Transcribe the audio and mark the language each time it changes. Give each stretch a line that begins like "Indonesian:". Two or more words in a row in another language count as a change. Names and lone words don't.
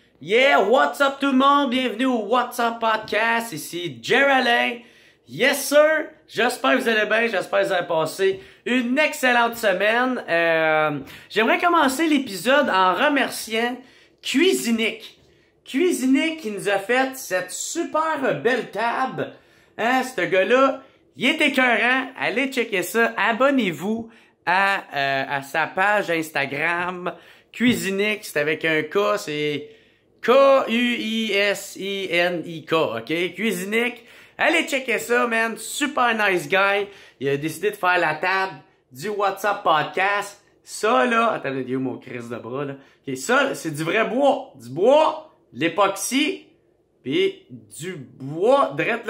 English: Yeah, what's up
French: tout le monde? Bienvenue au What's Up Podcast. Ici Jerry Alain.
English: Yes sir!
French: J'espère que vous allez bien, j'espère que vous avez passé une excellente semaine. J'aimerais commencer l'épisode en remerciant Cuisinic. Cuisinic qui nous a fait cette super belle table. Hein, ce gars-là, il est écœurant. Allez checker ça. Abonnez-vous à sa page Instagram. Cuisinic, c'est avec un K, c'est K-U-I-S-I-N-I-K, ok? Cuisinic. Allez checker ça, man.
English: Super nice guy.
French: Il a décidé de faire la table du WhatsApp Podcast. Ça, là... Attends, il y a mon crise de bras, là. Ok, ça, c'est du vrai bois. Du bois, de l'époxy, puis du bois drette, là.